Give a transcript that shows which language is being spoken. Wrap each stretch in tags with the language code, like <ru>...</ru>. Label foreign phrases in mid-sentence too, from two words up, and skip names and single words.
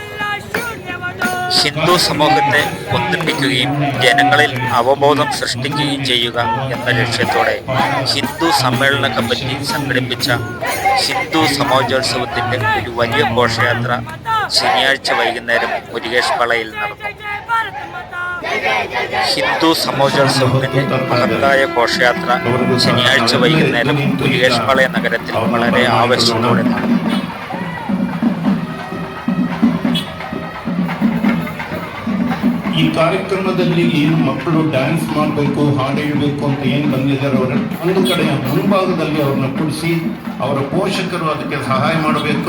<ml>ഹിന്ദു സമൂഹത്തെ ഒന്നിപ്പിക്കുകയും ജനങ്ങളിൽ അവബോധം സൃഷ്ടിക്കുകയും ചെയ്യുക എന്ന ലക്ഷ്യത്തോടെ ഹിന്ദു സമ്മേളന കമ്മിറ്റി സംഘടിപ്പിച്ച ഹിന്ദു സമാജോത്സവത്തിൻ്റെ ഒരു വലിയ ഘോഷയാത്ര ശനിയാഴ്ച വൈകുന്നേരം മുരുകേഷ് പാളയിൽ നടന്നു. ഹിന്ദു സമാജോത്സവത്തിൻ്റെ മഹത്തായ ഘോഷയാത്ര ശനിയാഴ്ച വൈകുന്നേരം മുരുകേഷ് പാളയ നഗരത്തിൽ വളരെ ആവേശത്തോടെ നടന്നു.</ml> <kn>ಈ ಕಾರ್ಯಕ್ರಮದಲ್ಲಿ ಏನು ಮಕ್ಕಳು ಡ್ಯಾನ್ಸ್ ಮಾಡಬೇಕು, ಹಾಡು ಹೇಳಬೇಕು ಅಂತ ಏನು ಬಂದಿದ್ದಾರೆ ಅವರ ಒಂದು ಕಡೆ ಮುಂಭಾಗದಲ್ಲಿ ಅವ್ರನ್ನ ಕೂಡಿಸಿ ಅವರ ಪೋಷಕರು ಅದಕ್ಕೆ ಸಹಾಯ ಮಾಡಬೇಕು.</kn>